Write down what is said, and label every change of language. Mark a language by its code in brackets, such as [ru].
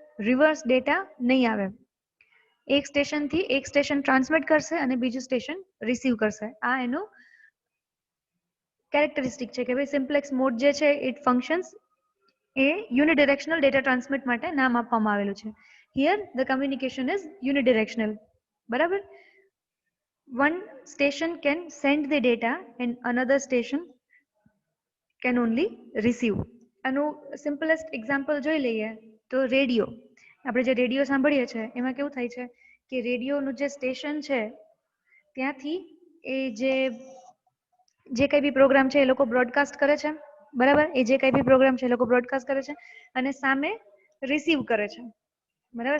[gu] Reverse data નહીં આવે. એક સ્ટેશનથી એક સ્ટેશન ટ્રાન્સમિટ કરશે અને બીજું સ્ટેશન રિસીવ કરશે. આ એનું કેરેક્ટરિસ્ટિક છે કે ભાઈ સિમ્પ્લેક્સ મોડ જે છે [en] it functions એ unidirectional data transmit [gu] માટે નામ આપવામાં આવેલું છે. [en] Here the communication is unidirectional. [gu] બરાબર. [en] One station can send the data and another station can only receive. [gu] આનું સિમ્પલેસ્ટ એક્ઝામ્પલ જોઈ લઈએ તો રેડિયો. આપણે જે રેડિયો સાંભળીએ છીએ એમાં કેવું થાય છે કે રેડિયોનું જે સ્ટેશન છે ત્યાંથી એ જે કંઈ બી પ્રોગ્રામ છે એ લોકો બ્રોડકાસ્ટ કરે છે. બરાબર. એ જે કંઈ બી પ્રોગ્રામ છે એ લોકો બ્રોડકાસ્ટ કરે છે અને સામે રિસીવ કરે છે. બરાબર.